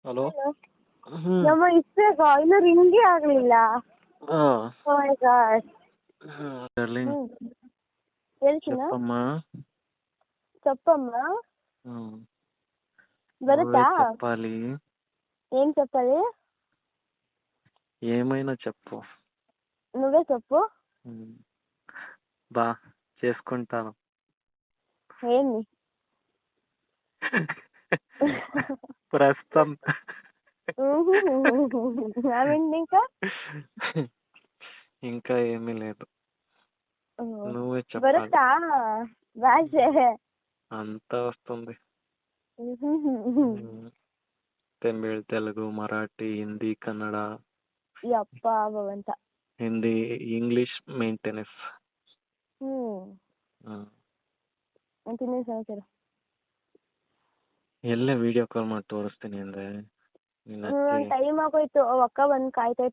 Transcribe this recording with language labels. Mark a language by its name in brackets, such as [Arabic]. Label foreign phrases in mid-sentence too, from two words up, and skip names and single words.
[Kannada] ಹಲೋ. ಹಲೋ. ಹ್ಮ್. ನಮ್ಮ ಇಷ್ಟೇಗ ಇನ್ನೂ ರಿಂಗೇ ಆಗಲಿಲ್ಲ. ಹಾ. [English] Oh my God. [Kannada] ಡಾರ್ಲಿಂಗ್. ಹೇಳ್ತೀನ [Telugu] చెప్పಮ್ಮ. ಚಪ್ಪಮ್ಮ ಹ್ಮ್. నువ్వే బరుతా చెప్పాలి. ఏం చెప్పాలి? ఏమైనా చెప్పు. నువ్వే చెప్పు. బా చేసుకుంటాను. ఏంది? ప్రస్తుతం. ఏమైంది ఇంకా? ఇంకా ఏమీ లేదు. నువ్వే చెప్పాలి. బరుతా భాషೆ అంతా వస్తుంది. తమిళ్, తెలుగు, మరాఠీ, హిందీ, కన్నಡ. [Kannada] ಯಪ್ಪ ಭಗವಂತ. ಹಿಂದಿ, ಇಂಗ್ಲಿಷ್ ಮೇಂಟೆನೆನ್ಸ್. ಮತ್ತೆ ಇನ್ನೇನು ಸಮಾಚಾರ? ಎಲ್ಲೇ [English] video call [Kannada] ಮಾಡಿ ತೋರಿಸ್ತೀನಿ ಅಂದ್ರೆ ಟೈಮ್ ಆಗೋಯ್ತು. ಅಕ್ಕ ಬಂದು ಕಾಯ್ತಾಯ್ತು.